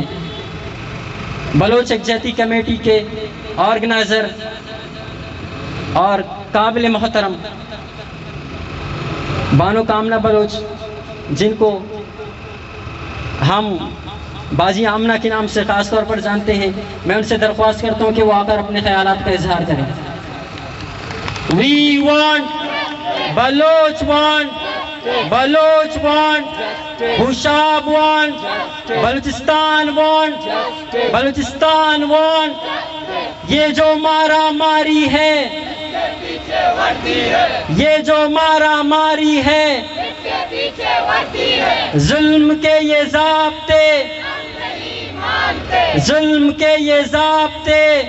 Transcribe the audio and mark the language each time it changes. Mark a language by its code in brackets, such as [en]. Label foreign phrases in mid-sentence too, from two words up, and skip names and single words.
[ur] بلوچ یکجہتی کمیٹی کے آرگنائزر اور قابل محترم بانو کامنہ بلوچ جن کو ہم بازی آمنہ کے نام سے خاص طور پر جانتے ہیں میں ان سے درخواست کرتا ہوں کہ وہ آ کر اپنے خیالات کا اظہار کریں. [en] We want Baloch want Baloch want Hushab want Balochistan want Balochistan want. [ur] یہ جو مارا ماری ہے یہ جو مارا ماری ہے ظلم کے یہ ضابطے ظلم کے یہ ضابطے